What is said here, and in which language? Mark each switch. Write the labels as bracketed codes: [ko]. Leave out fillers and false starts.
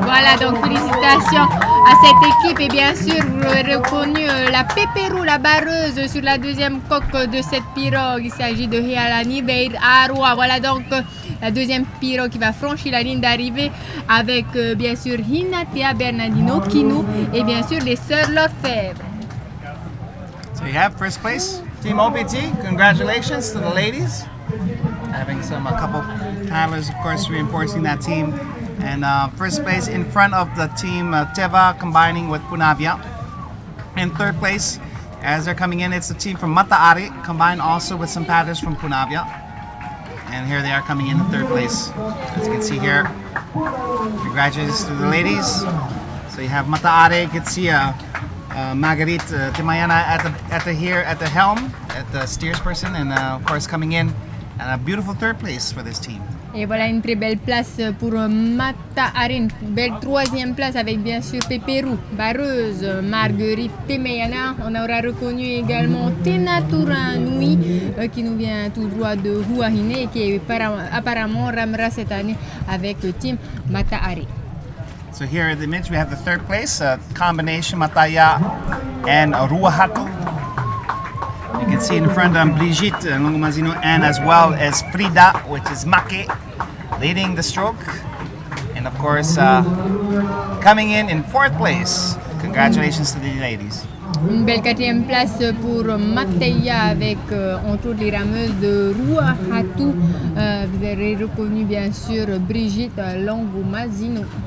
[fr] Voilà, donc félicitations à cette équipe et bien sûr vous aurez reconnu la Pépérou, la barreuse sur la deuxième coque de cette pirogue. Il s'agit de Hialani Beir Arua. Voilà donc la deuxième pirogue qui va franchir la ligne d'arrivée avec bien sûr Hinatea Bernardino, Kinu et bien sûr les sœurs Lefebvre. [en] So you have first place, Team OPT. Congratulations to the ladies. Having a couple paddlers, of course, reinforcing that team And first place in front of the team Teva combining with Punavia. In third place, as they're coming in, it's the team from Mataari, combined also with some paddlers from Punavia. And here they are coming in third place. As you can see here, congratulations to the ladies. So you have Mataari, you can see Marguerite Timayana at the helm, at the steers person, and of course coming in and a beautiful third place for this team. [fr] Et voilà une très belle place pour Mataari, une belle troisième place avec bien sûr Pépérou, Barreuse, Marguerite Temeyana. On aura reconnu également Tenatura Nui qui nous vient tout droit de Huahine et qui apparemment ramera cette année avec le team Mataari. [en] So here at the image we have the third place, combination Mataya and Ruahatu. You can see in front Brigitte Longomazino and as well as Frida, which is Make, leading the stroke. And of course, coming in fourth place. Congratulations to the ladies. [fr] Une belle quatrième place pour Mateya avec entre autres les rameuses de Ruahatu. Vous avez reconnu bien sûr Brigitte Longomazino.